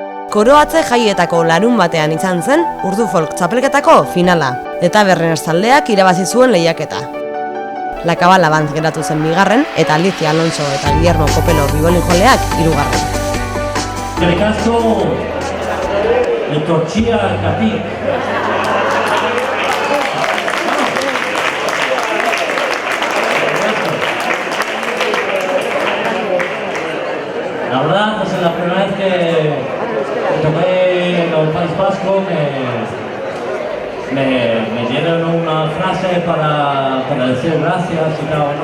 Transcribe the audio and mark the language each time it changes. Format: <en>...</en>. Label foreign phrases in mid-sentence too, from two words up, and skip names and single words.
<eu>Koroatze jaietako larun batean izan zen Urdu Folk txapelketako finala, eta Berreners taldeak irabazi zuen lehiaketa. La Cabala Band geratu zen bigarren, eta Alicia Alonso eta Guillermo Copelo bibolin joleak hirugarren. Eskerrik asko, etortxiagatik.</eu> <es>La verdad, pues la primera vez que toqué en el País Vasco me dieron una frase para decir gracias y tal, ¿no?</es>